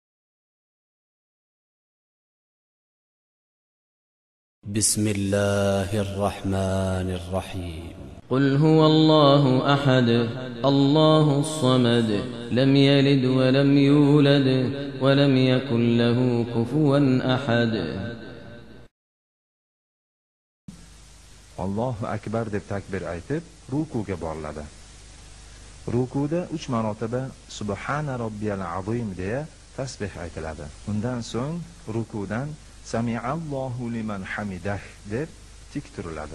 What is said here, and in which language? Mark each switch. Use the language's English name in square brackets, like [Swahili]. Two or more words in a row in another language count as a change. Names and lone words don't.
[Arabic] بسم الله الرحمن الرحيم. قل هو الله أحد الله الصمد لم يلد ولم يولد ولم يكن له كفوا أحد. الله أكبر [Uzbek] deb takbir aytib rukuga boriladi. Rukuda 3 marotaba [Arabic] سبحان ربي العظيم [Uzbek] deya tasbih aytiladi. Undan so'ng rukudan [Arabic] سمع الله لمن حمده [Uzbek] deb tik turiladi.